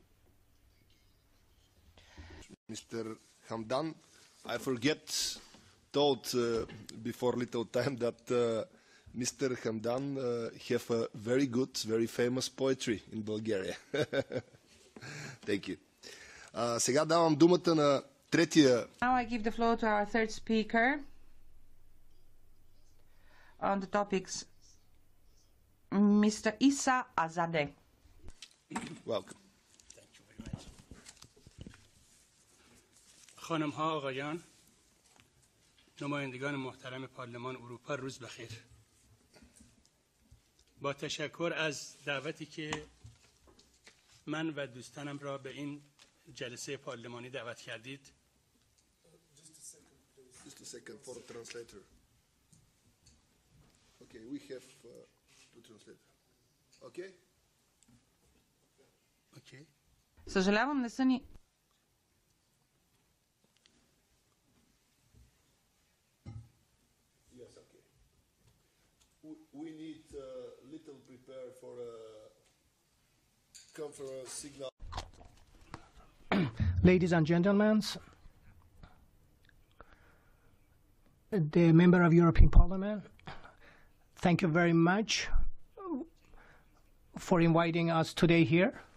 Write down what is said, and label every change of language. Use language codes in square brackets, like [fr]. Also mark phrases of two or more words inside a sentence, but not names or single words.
[en] Mr. Hamdan, I told before little time that Mr. Hamdan have a very good, very famous poetry in Bulgaria. Thank you. [bg] Сега давам думата на третия. [en] Now I give the floor to our third speaker on the topics, Mr. Isa Azadeh. Welcome. [fa] خانم ها، آقایان، نمایندگان محترم پارلمان اروپا، روز بخیر. با تشکر از دعوتی که من و دوستانم را به این جلسه پارلمانی دعوت کردید. [en] Just a second for the translator. Okay, we have to translate. Okay? Okay. [bg] Съжалявам, не са ни... [en] We need little prepare for a conference signal. Ladies and gentlemen, the member of European Parliament, thank you very much for inviting us today here.